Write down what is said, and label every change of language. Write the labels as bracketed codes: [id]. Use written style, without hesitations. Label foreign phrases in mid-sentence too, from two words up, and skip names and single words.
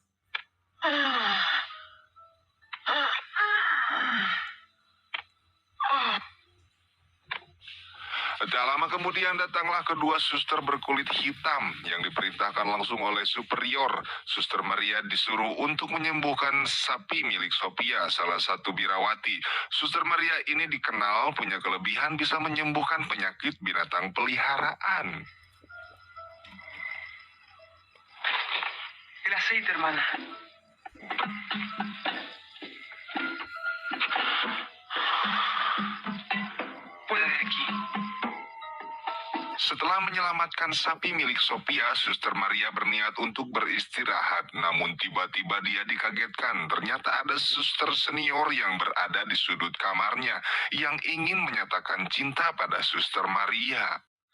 [id] Tak lama kemudian datanglah kedua suster berkulit hitam yang diperintahkan langsung oleh superior. Suster Maria disuruh untuk menyembuhkan sapi milik Sophia, salah satu birawati. Suster Maria ini dikenal punya kelebihan bisa menyembuhkan penyakit binatang peliharaan. [es] El aceite, hermana. Fuera de aquí. [id] Setelah menyelamatkan sapi milik Sophia, Suster Maria berniat untuk beristirahat. Namun tiba-tiba dia dikagetkan. Ternyata ada suster senior yang berada di sudut kamarnya yang ingin menyatakan cinta pada Suster Maria.